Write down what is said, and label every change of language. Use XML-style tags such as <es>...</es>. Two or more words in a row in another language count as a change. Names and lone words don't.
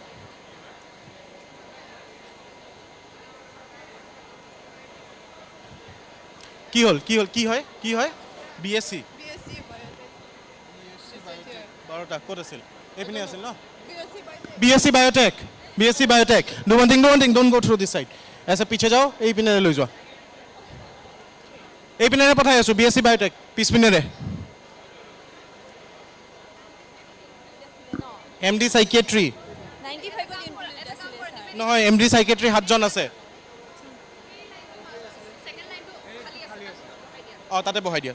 <as>কি হ'ল? কি হয়? BSc 12টা ক'ত আছিল? এইপিনে আছিল ন? BSc Biotech.</as> <en>Do one thing, don't go through this side.</en> <hi>ऐसे पीछे जाओ,</hi> <as>এই পিনেৰে লৈ যোৱা। এই পিনেৰে পঠাই আছো, BSc Biotech, পিছপিনেৰে। MD Psychiatry। নহয়, MD Psychiatry 7জন আছে। তাতে বহাই দিয়া।</as>